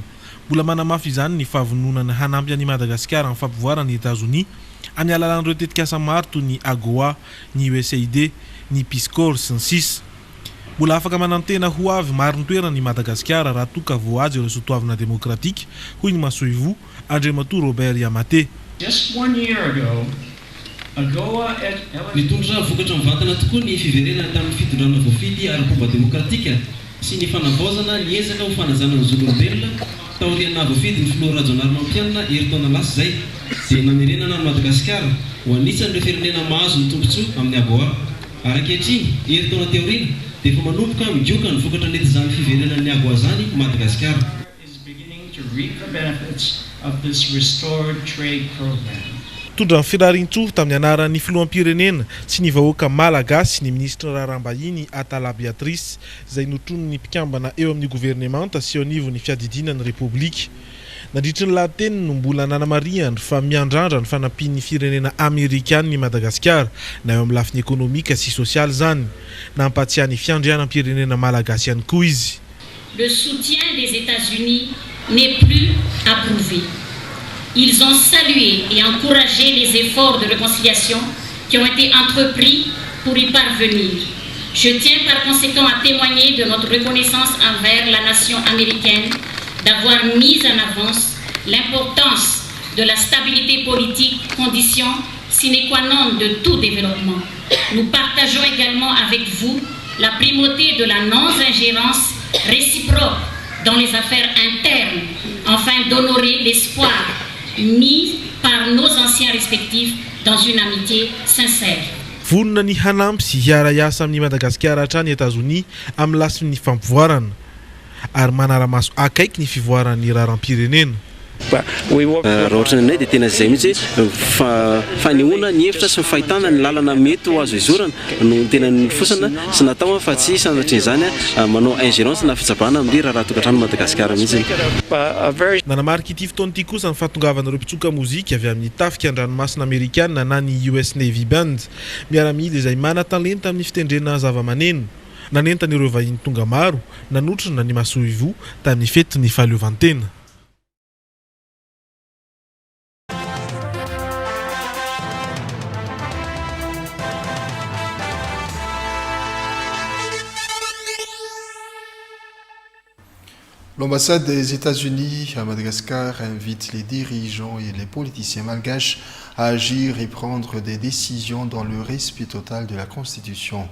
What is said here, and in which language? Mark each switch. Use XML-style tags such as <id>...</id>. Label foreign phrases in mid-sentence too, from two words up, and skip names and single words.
<mg>Mbola manamafy izany ny fahavononana hanampy an'i Madagasikara amin'ny fampivoarana ny États-Unis amin'ny alalan'ireo tetikasa maro toy ny AGOA, ny USAID, ny Peace Corps sy ny sisa. Mbola afaka manantena ho avy maro ny toerana ny Madagasikara raha toka voazy ireo soatoavina demokratika hoy ny Masoivo Andriamatoa Robert Yamate.</mg> <en>Just 1 year ago, AGOA</en> <mg>nitondra vokatra mivantana tokoa ny fiverenana tamin'ny fitondrana voafidy ara-pomba demokratika sy ny fanavaozana niezaka ho fanajana ny zon'olombelona taoriana voafidy ny filoha rajonary mampianina eritaona lasa zay dia namerenana ny Madagasikara ho anisan'ireo firenena mahazo ny tombontsoa amin'ny AGOA. Ankehitriny eritaona teoriana dia efa manomboka mijoka ny vokatra nen'izany fiverenan'ny AGOA zany Madagasikara.</mg> <en>is beginning to reap the benefits of this restored trade program.</en> <mg>Tondra ny firarintsoa tamin'ny anaran'ny filoham-pirenena sy ny vahoaka malagasy ny ministra raharaham-bahiny Atala Beatrice izay notrono ny mpikambana eo amin'ny gouvernemanta sy eo anivon'ny fiadidinan'ny repoblika. nandritra ny lahateny no mbola nanamariany fa miandrandra ny fanampian'ny firenena amerikana ny Madagasikara na eo amin'ny lafiny ekonomika sy sosialy zany nampatsiahy ny fiandrianam-pirenena malagasy ihany koa izy.</mg> <fr>Le soutien des États-Unis n'est plus approuvé. Ils ont salué et encouragé les efforts de réconciliation qui ont été entrepris pour y parvenir. Je tiens par conséquent à témoigner de notre reconnaissance envers la nation américaine d'avoir mis en avance l'importance de la stabilité politique, condition sine qua non de tout développement. Nous partageons également avec vous la primauté de la non-ingérence réciproque dans les affaires internes, afin d'honorer l'espoir mis par nos anciens respectifs dans une amitié sincère.</fr> <mg>Vonona ny hanampy sy hiara-iasa amin'ny Madagasikara hatrany États-Unis amin'ny lasin'ny fampivoarana ary manara-maso akaiky ny fivoaran'ny raharam-pirenena. Raha ohatra ny anay dia tena izay mihitsy fanehoana ny hevitra sy ny fahitana ny lalana mety ho azo izorana no tena ny fosana sy natao fa tsy sanatrin'izany manao ingérence na fitsabana amin'ny raha tokantrano Madagasikara mihitsy. Nanamarika ity fotoana ity kosa ny fahatongavan'ireo mpitsoka mozika avy amin'ny tafika an-dranomasina Amerikana na ny US Navy Band miaramila izay mana-talenta amin'ny fitendrena zava-maneno. Nanentan'ireo vahiny tonga maro nanotrana ny masoa ivo tamin'ny fety ny fahaleovantena.</mg> <fr>L'ambassade des États-Unis à Madagascar invite les dirigeants et les politiciens malgaches à agir et prendre des décisions dans le respect total de la Constitution.</fr>